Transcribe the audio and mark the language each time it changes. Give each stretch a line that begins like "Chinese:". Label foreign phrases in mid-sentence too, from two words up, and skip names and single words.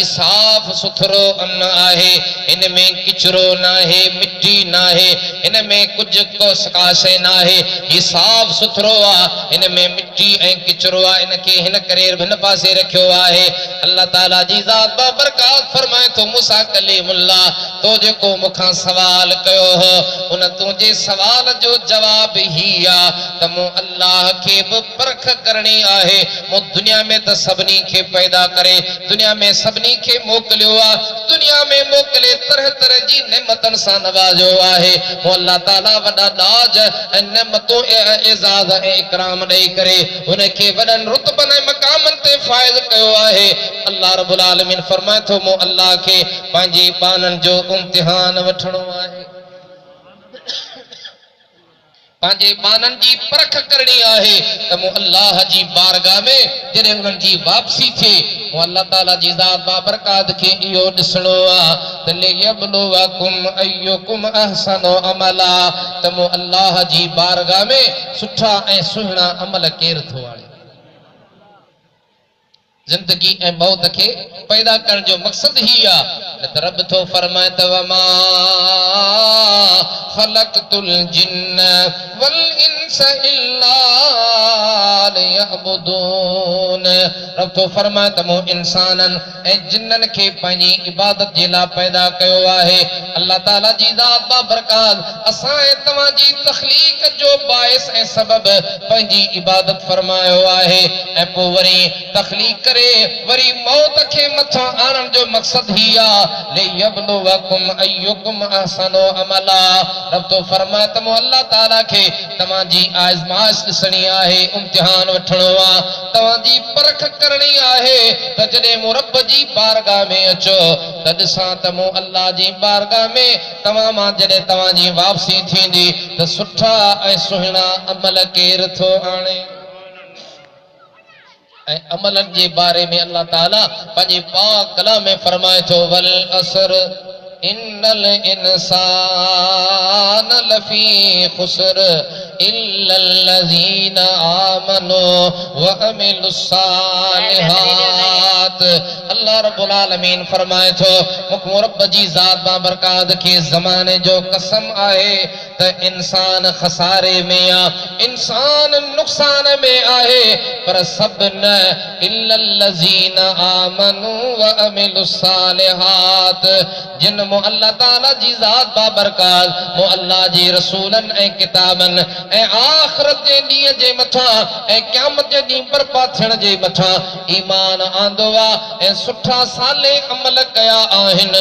Sindhi: साफ़ सुथरो अन्न आहे हिन में किचरो न आहे मिट्टी न आहे हिन में कुझु काशे न आहे ही साफ़ सुथरो आहे हिन में मिट्टी ऐं किचरो आहे हिनखे हिन करे हिन पासे रखियो आहे अल्लाह ताला जी ज़ात बाबरकात फरमाए थो मूसा कलीमुल्लाह तो जेको मूंखां सवाल कयो हो उन तुझे सवाल जो जवाब ही आ त मूं अल्लाह के भी परख करनी आहे मूं दुनिया में त सभनी के पैदा करे दुनिया में सभनी के मोकलियो आ दुनिया में मोकले तरह तरह जी नेमतन सां नवाजो आहे मूं अल्लाह ताला वॾा नाज ऐं नेमतों एजाज़ ऐं इकराम ॾेई करे उनखे वॾनि रुतबनि ऐं मक़ामनि ते फ़ाइज़ कयो आहे अल्लाह रब्बुल आलमीन फरमाए थो मूं अल्लाह के पंहिंजे बाननि जो इम्तिहान वठणो आहे पंहिंजे बाननि जी परख करणी आहे त मूं अल्लाह जी बारगाह में जॾहिं उन्हनि जी वापसी थिए मूं अल्लाह ताला जी ज़ात बाबरकात खे इहो ॾिसणो आहे त
Arabic: ليبلوكم أيكم أحسن عملا
Sindhi: त मूं अल्लाह जी बारगाह में सुठा ऐं सुहिणा अमल केर थो आणे जिंदगी ऐं मौत के पैदा करण जो मकसद ही आ न त रब तो फरमाए त वमा
Arabic: خلقت الجن والإنس إلا ليعبدون
Sindhi: रब तो फरमाए त मूं इंसानन ऐं जिन्नन के पंहिंजी इबादत जे लाइ पैदा कयो आहे अल्लाह ताला जी ज़ात बाबरकात असां ऐं तव्हां जी तख़लीक़ जो बाइस ऐं सबब पंहिंजी इबादत फरमायो आहे ऐं पोइ वरी तख़लीक़ वरी मौत के मथा आणण जो मकसद ही आ
Arabic: ليبلوكم أيكم أحسن
Sindhi: अमला रब तो फरमाए त मूं अल्लाह ताला के तव्हां जी आज़माइश ॾिसणी आहे इम्तिहान वठणो आहे तव्हां जी परख करणी आहे त जॾहिं मूं रब जी बारगाह में अचो त ॾिसां त मूं अल्लाह जी बारगाह में तव्हां मां जॾहिं तव्हां जी वापसी थींदी त सुठा ऐं सुहिणा अमल केर थो आणे अमलन के बारे में अल्लाह ताला पंहिंजे पाक कलाम में फरमाए थो
Arabic: والعصر إن الإنسان لفي خسر إلا الذين آمنوا وعملوا الصالحات.
Sindhi: अल्लाह रब्बुल आलमीन फरमाए थो मुख रब जी ज़ात बाबरकात के ज़माने जो कसम आए त इंसान खसारे में आ, इंसान नुकसान में आहे, पर सब न
Arabic: إلا الذين آمنوا وعملوا الصالحات.
Sindhi: जिन मो अल्लाह ताला जी ज़ात बाबरकात मो अल्लाह जी रसूलन ए किताबन ए आखिरत जे ॾींहं जे मथां ए क़यामत जे ॾींहं बर्पा थियण जे मथां ईमान आंदो आ ए सुठा साले अमल कया आहिनि।